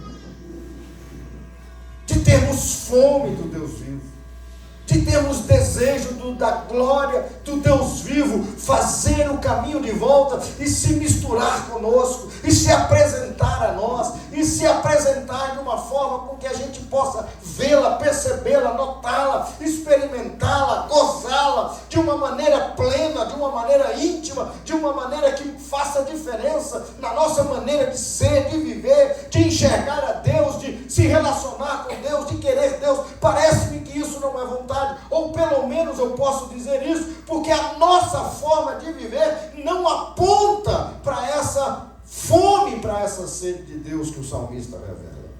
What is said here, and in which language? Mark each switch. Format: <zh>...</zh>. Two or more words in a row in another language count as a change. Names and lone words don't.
<pt>de termos fome do Deus vivo, de termos desejo da glória do Deus vivo, fazer o caminho de volta e se misturar conosco, e se apresentar a nós, e se apresentar de uma forma com que a gente possa vê-la, percebê-la, notá-la, experimentá-la, gozá-la, de uma maneira plena, de uma maneira íntima, de uma maneira que faça diferença na nossa maneira de ser, de viver, de enxergar a Deus, de se relacionar com Deus, de querer Deus. Parece-me que isso não é vontade, ou pelo menos eu posso dizer isso, porque a nossa forma de viver não aponta para essa fome, para essa sede de Deus que o salmista revela.</pt>